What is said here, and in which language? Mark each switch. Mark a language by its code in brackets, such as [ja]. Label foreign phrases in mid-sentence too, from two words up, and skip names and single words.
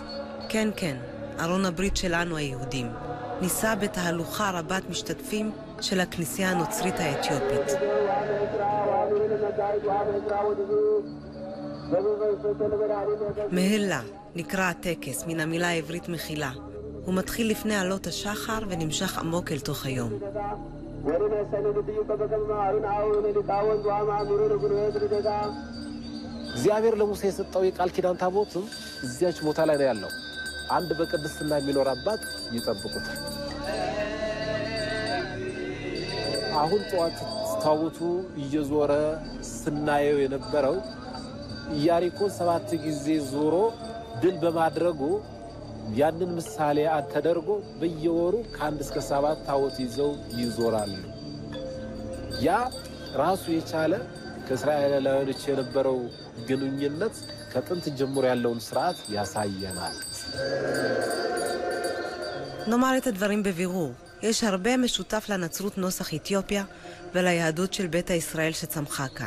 [he] כן, כן, ארון הברית שלנו היהודים. ניסה בתהלוכה רבת משתתפים של הכנסייה הנוצרית האתיופית. מהלה נקרא הטקס מן המילה העברית מחילה. הוא מתחיל לפני עלות השחר ונמשך עמוק אל תוך היום. [am] እግዚአብሔር ለሙሴ የሰጠው የቃል ኪዳን ታቦትም እዚያች ቦታ ላይ ነው ያለው። አንድ በቅድስና የሚኖር አባት ይጠብቁታል። አሁን ጧት ታቦቱ እየዞረ ስናየው የነበረው ኢያሪኮን 7 ጊዜ ዞሮ ድል በማድረጉ ያንን ምሳሌ ተደርጎ በየወሩ ከ1 እስከ 7 ታቦት ይዘው ይዞራሉ። ያ ራሱ የቻለ ከእስራኤላውያኖች የነበረው ግንኙነት ከጥንት ጀምሮ ያለውን ስርዓት ያሳየናል። [he] נאמר את הדברים בבירור. יש הרבה משותף לנצרות נוסח אתיופיה וליהדות של בית ישראל שצמחה כאן.